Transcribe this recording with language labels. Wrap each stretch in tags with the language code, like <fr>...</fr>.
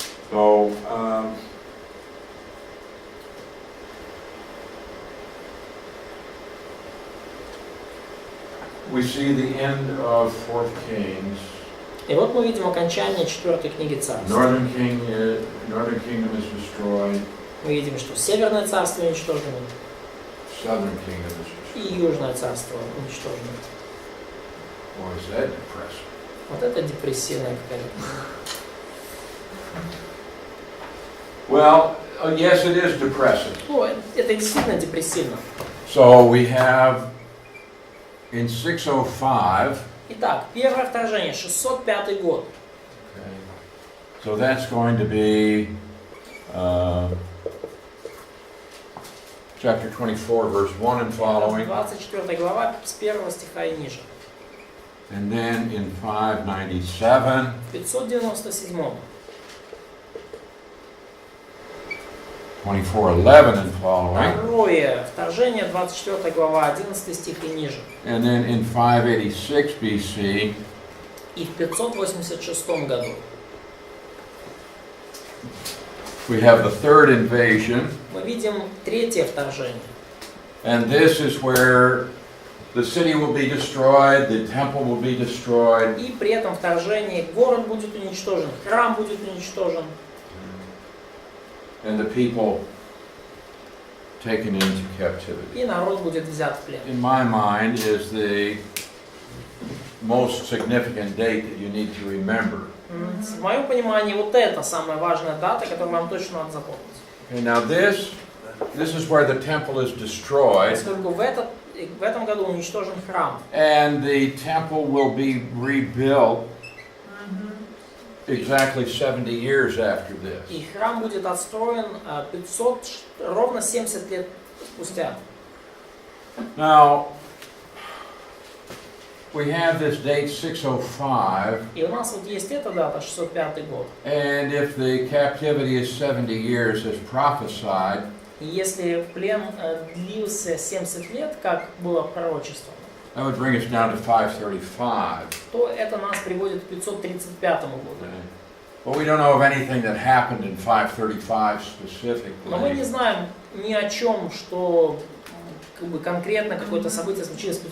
<en>So, we see the end of 4th Kings.</en> <ru>И вот мы видим окончание 4-й книги Царств.</ru> <en>Northern kingdom is destroyed.</en> <ru>Мы видим, что Северное царство уничтожено,</ru> <en>Southern kingdom is</en> <ru>и</ru> <en>destroyed.</en> <ru>Южное царство уничтожено.</ru> <en>Boy, is that depressing.</en> <ru>Вот это депрессивная какая-то.</ru> <en>Well, yes, it is depressing.</en> <ru>Ну, это действительно депрессивно.</ru> <en>So we have in 605.</en> <ru>Итак, первое вторжение, 605 год.</ru> <en>Okay. So that's going to be chapter 24, verse 1 and following.</en> <ru>24 глава, с 1 стиха и ниже.</ru> <en>And then in 597.</en> <ru>В 597.</ru> <en>24:11 and following.</en> <ru>Второе вторжение, 24 глава, 11 стих и ниже.</ru> <en>And then in 586 BC.</en> <ru>И в 586 году.</ru> <en>We have the third invasion.</en> <ru>Мы видим третье вторжение.</ru> <en>And this is where the city will be destroyed, the temple will be destroyed.</en> <ru>И при этом вторжении город будет уничтожен, храм будет уничтожен.</ru> <en>And the people taken into captivity.</en> <ru>И народ будет взят в плен.</ru> <en>In my mind is the most significant date that you need to remember.</en> <ru>В моем понимании, вот это самая важная дата, которую вам точно надо запомнить.</ru> <en>Okay, now this is where the temple is destroyed.</en> <ru>Поскольку в этом году уничтожен храм.</ru> <en>And the temple will be rebuilt exactly 70 years after this.</en> <ru>И храм будет отстроен ровно 70 лет спустя.</ru> <en>Now, we have this date 605.</en> <ru>И у нас вот есть эта дата, 605 год.</ru> <en>And if the captivity is 70 years as prophesied,</en> <ru>И если плен длился 70 лет, как было пророчество,</ru> <en>that would bring us down to 535.</en> <ru>то это нас приводит к 535 году.</ru> <en>But we don't know of anything that happened in 535</en> <ru>Но мы не</ru> <en>specifically.</en> <ru>знаем ни о чем, что как бы конкретно какое-то событие случилось в</ru>